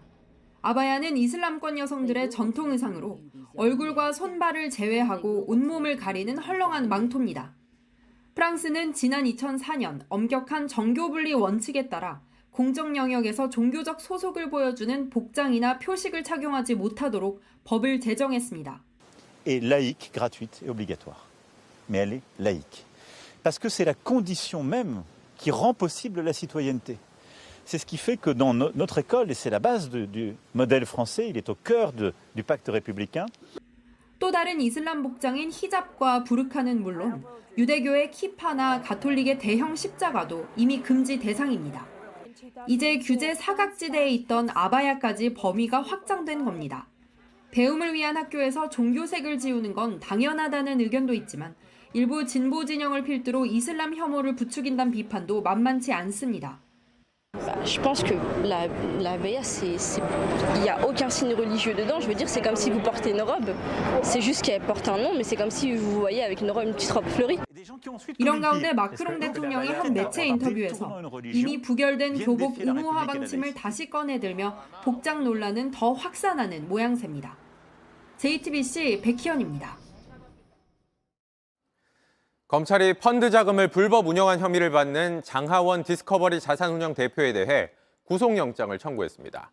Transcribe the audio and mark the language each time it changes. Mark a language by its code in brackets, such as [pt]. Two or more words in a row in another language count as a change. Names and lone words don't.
[ko] 아바야는 이슬람권 여성들의 전통 의상으로 얼굴과 손발을 제외하고 온몸을 가리는 헐렁한 망토입니다. 프랑스는 지난 2004년 엄격한 정교 분리 원칙에 따라 공적 영역에서 종교적 소속을 보여주는 복장이나 표식을 착용하지 못하도록 법을 제정했습니다. [fr] est laïque, gratuite et obligatoire. Mais elle est laïque. Parce que c'est la condition même qui rend possible la citoyenneté. C'est ce qui fait que dans notre école, et c'est la base du modèle français, il est au cœur du pacte républicain. [ko] 또 다른 이슬람 복장인 히잡과 부르카는 물론 유대교의 키파나 가톨릭의 대형 십자가도 이미 금지 대상입니다. 이제 규제 사각지대에 있던 아바야까지 범위가 확장된 겁니다. 배움을 위한 학교에서 종교색을 지우는 건 당연하다는 의견도 있지만 일부 진보 진영을 필두로 이슬람 혐오를 부추긴다는 비판도 만만치 않습니다. [fr] Je pense que l'abaya, il n'y a aucun signe religieux dedans. Je veux dire, c'est comme si vous portez une robe. C'est juste qu'elle porte un nom, mais c'est comme si vous vous voyez avec une petite robe fleurie. [ko] 이런 가운데 마크롱 대통령이 한 매체 인터뷰에서 이미 부결된 교복 의무화 방침을 다시 꺼내들며 복장 논란은 더 확산하는 모양새입니다. JTBC 백희연입니다. 검찰이 펀드 자금을 불법 운영한 혐의를 받는 장하원 디스커버리 자산운용 대표에 대해 구속영장을 청구했습니다.